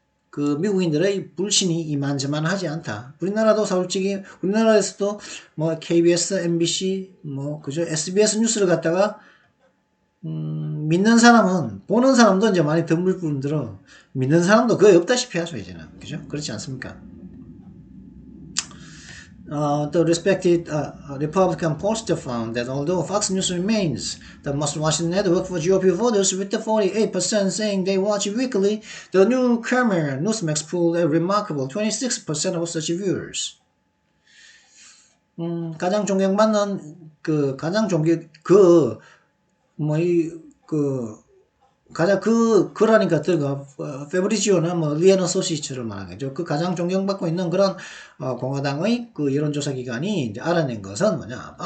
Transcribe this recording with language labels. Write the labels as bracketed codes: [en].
[ko] 그 미국인들의 불신이 이만저만하지 않다. 우리나라도 솔직히 우리나라에서도 KBS, MBC 그죠? SBS 뉴스를 갖다가 믿는 사람은 보는 사람도 이제 많이 드물 뿐더러 믿는 사람도 거의 없다시피 하죠 이제는. 그죠? 그렇지 않습니까? [en] The respected Republican pollster found that although Fox News remains the most watched network for GOP voters, with the 48% saying they watch weekly, the newcomer Newsmax pulled a remarkable 26% of such viewers. [ko] 가장 존경받는 그러니까 페브리지오나 리앤 어소시에이츠를 말하겠죠. 그 가장 존경받고 있는 그런 공화당의 그 여론조사 기관이 이제 알아낸 것은 뭐냐?